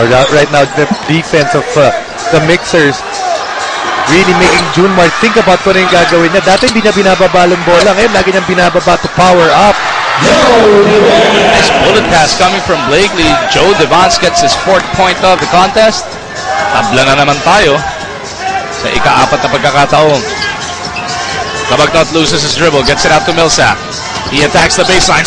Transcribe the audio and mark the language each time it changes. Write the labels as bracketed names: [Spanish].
[English] Right now, the defense of the Mixers really making Junmar think about [Filipino] kung ano yung gagawin niya. Dati hindi niya binababalong bola. Ngayon, lagi niyang binababa [English] to power up. Nice bullet pass coming from Blakely. Joe Devance gets his 4th point of the contest. [Filipino] Tabla na naman tayo sa ika-4 na pagkakataon. [English] Kabagnot loses his dribble. Gets it out to Millsap. He attacks the baseline.